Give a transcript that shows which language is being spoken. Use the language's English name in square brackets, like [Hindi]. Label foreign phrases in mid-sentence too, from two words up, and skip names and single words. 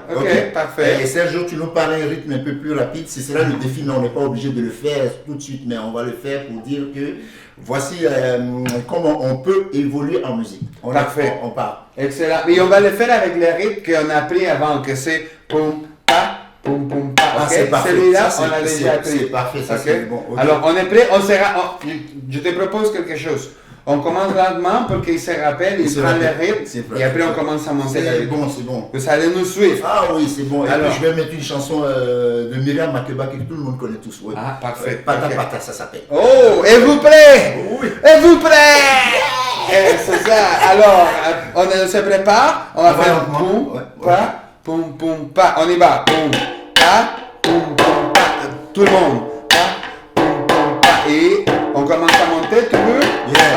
[French] ok, parfait. Et Sergio, tu nous parles un rythme un peu plus rapide. Ce sera le défi, mais on n'est pas obligé de le faire tout de suite. Mais on va le faire pour dire que voici comment on peut évoluer en musique. Parfait. On part. Excellent. Mais on va le faire avec le rythme qu'on a appris avant, que c'est poum, pa, poum, poum, pa. Ah, Ok? c'est parfait. Celui-là, Ça, on a déjà appris. C'est parfait, ça Ok? c'est bon. Ok. Alors, on est prêt, on sera. Je te propose quelque chose. On commence lentement pour qu'il se rappelle, il se prend le rappelle. rythme, C'est et après on commence à monter la C'est rythme. bon, c'est bon. Vous allez nous suivre. Ah oui, c'est bon. Et Alors. puis je vais mettre une chanson de Myriam Makeba que tout le monde connaît tous. Ouais. Ah, parfait. Pata Ok. Pata, ça s'appelle. Oh, êtes-vous prêts? Oui. Êtes-vous prêts? C'est ça. Alors, on se prépare. On va On va faire lentement. poum, Ouais, pa, poum, poum, pa. On y va. Poum, pa, poum, poum, pa. Tout le monde. Pa, poum, poum, pa. Et on commence à monter, tu veux? Yeah.